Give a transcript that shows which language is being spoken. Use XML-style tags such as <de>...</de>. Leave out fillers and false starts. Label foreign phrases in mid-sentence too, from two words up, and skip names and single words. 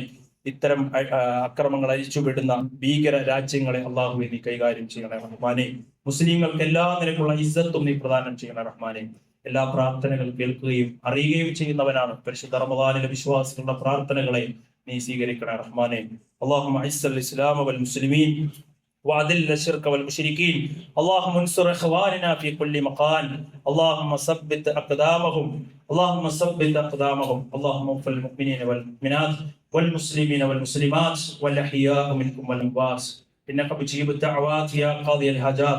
<ml>ഇത്തരം അക്രമങ്ങൾ അഴിച്ചുവിടുന്ന ഭീകര രാജ്യങ്ങളെ അള്ളാഹുവെ നീ കൈകാര്യം ചെയ്യണേ റഹ്മാനെ. മുസ്ലിങ്ങൾക്ക് എല്ലാ നിലക്കുള്ള ഇസ്സത്തും നീ പ്രദാനം ചെയ്യണേ റഹ്മാനെ. എല്ലാ പ്രാർത്ഥനകൾ കേൾക്കുകയും അറിയുകയും ചെയ്യുന്നവനാണ്. പരിശുദ്ധ റമദാനിലെ വിശ്വാസികളുടെ പ്രാർത്ഥനകളെ നീ സ്വീകരിക്കണേ റഹ്മാനെ.</ml> <ar>اللهم اعز الاسلام والمسلمين واذل الشرك والمشركين. اللهم انصر اخواننا في كل مكان. اللهم ثبت اقدامهم. اللهم اغفر للمؤمنين والمؤمنات والمسلمين والمسلمات والأحياء منكم والأموات إنك مجيب الدعوات يا قاضي الحاجات.</ar>